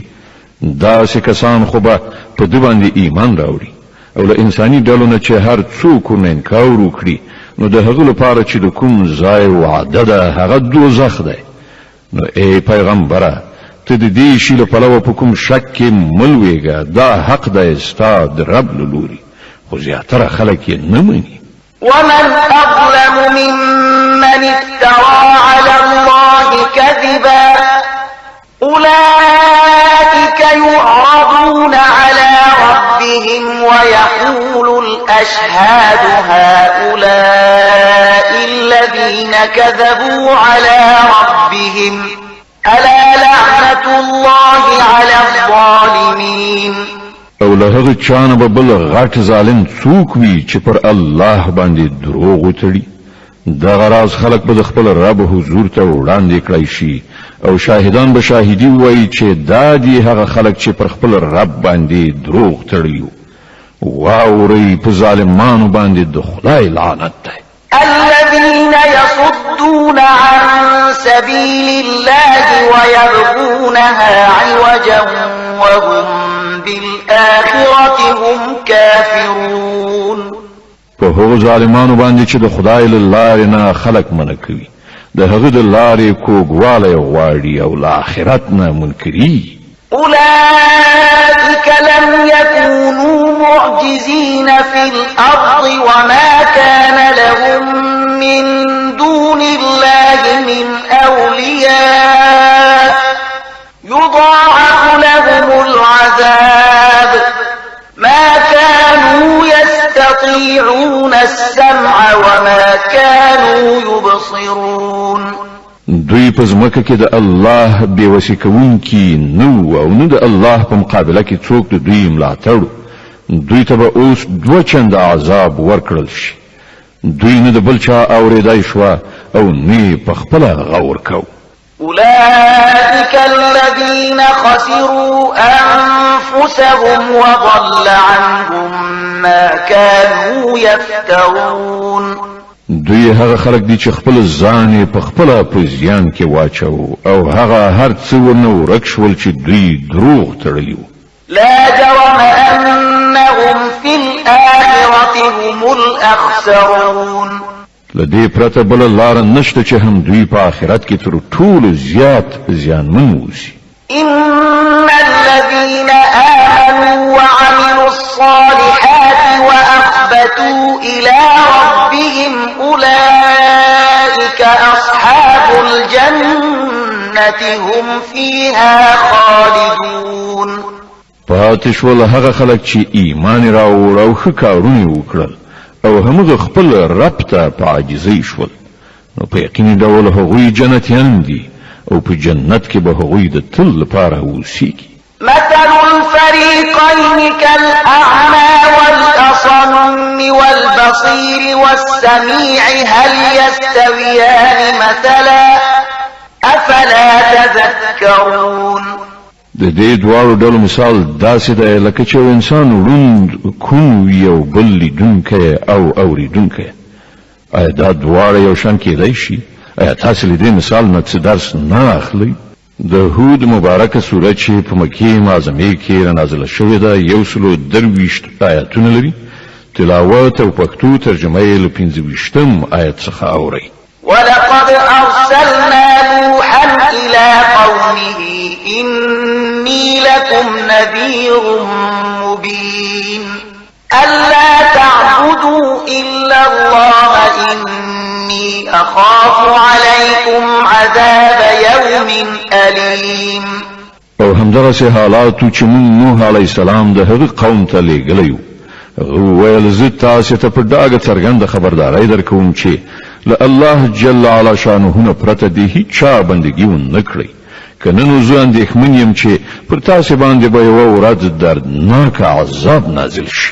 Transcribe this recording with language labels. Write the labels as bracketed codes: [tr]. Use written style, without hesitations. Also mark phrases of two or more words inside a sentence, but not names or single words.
[ps] داسې کسان خو به په ده باندې ایمان راوړي او له انساني ډلو نه چې هر څوک ورنه انکار وکړي نو د هغه لپاره چې د کوم ځای وعده ده هغه دوزخ دی. نو ای پیغمبره ته د دې شي له پلوه په کوم شک کې مه لویږه، دا حق دی ستا د رب له لوري، خو زیاتره خلک یې نه مني. [ar] ومن أظلم ممن افترى على الله كذبا أولئك يعرضون على ربهم ويقول الأشهاد هؤلاء الذين كذبوا على ربهم ألا لعنة الله على الظالمين. [ps] او له هغه چانه به بل غټ ظالم څوک وي چې پر الله باندې دروغ وتړي. دغه راز خلک به د خپل رب حضور ته وړاندې کړی شي او شاهدان به شاهدي وایي چې دا دي هغه خلک چې پر خپل رب باندې دروغ تړي. واورئ په ظالمانو باندې د خدای لعنت دی. [ar] الذين يصدون عن سبيل الله ويبغونها عوجا وهم بالآخرة هم كافرون. [ps] په هغو ظالمانو باندې چې د خدای له لارې نه خلک منع کوي، د هغه د لارې کوږوالی غواړي او له آخرت نه منکري. [ar] أولئك لم يكونوا معجزين في الأرض وما كان لهم من دون الله من أولياء يضاعف لهم العذاب ما كانوا يستطيعون السمع وما كانوا [ps] دوی په ځمکه کې د الله بېوسي کوونکي نو او نه د الله په مقابله کې څوک د دوی ملاتړ دوی ته به اوس 2 چنده عذاب ورکړل شي دوی نه د بل چا اورېدای شو او نه په خپل غور کو [ar] أولئك الذين خسروا أنفسهم وضل عنهم ما كانوا يفترون [ps] دوی هغه خلک دي چې خپل ځان په خپل په زیان کې واچو او هغه هر څه ونه ورک شول چې دوی دروغ تړلي وو [ar] لا جرم أنهم في الآخرة هم الأخسرون [ps] لدې پرته بل لار نشته چې هم دوی په آخرت کې تر ټولو زیات زیانمن ووسي [ar] إن الذين آمنوا وعملوا الصالحات وأخبتوا إلى ربهم أولئك أصحاب الجنة هم فيها خالدون [ps] پاتې شول هغه خلک چې ایمان راوړ او ښه کارونه وکړل او همغه خپل رب ته په عاجزۍ شول نو په یقیني ډول هغوی جنتیان دي او په جنت کې به هغوی د تل لپاره اوسېږي [ar] مثل الفريقين كالأعمى والأصم والبصير والسميع هل يستويان مثلا أفلا تذكرون [ps] د دې دواړو ډولو مثال داسې دی لکه چې انسان روند کون وي او بل لیدونکی او اوریدونکی آیا دا دواړه یو شان کېدای شي آیا تاسو له دې مثال نه څه درس نه اخلئ د هود مبارکه سوره چې په مکې معظمه کې نازله شوې ده 123 آیاتونه لري تلاوت او پښتو ترجمه یې له 25 آیت څخه اورئ [ar] ولقد أرسلنا نوحا إلى قومه إني لكم نذير مبين ألا تعبدوا إلا الله إني أخاف عليكم عذاب يوم أليم [ps] او همدغه حالاتو چې موږ نوح [ar] علی السلام [ps] د هغه قوم ته لېږلی وو ویل زه تاسو ته په ډاګه څرګنده خبرداري درکوم چې له الله [ar] جل علا شانه [ps] نه پرته دی هیڅ بندګي ونه کړی کنه نو زه اندېښمن یم چې پر تاسو باندې به یو ورځ دردناک عذاب نازل شي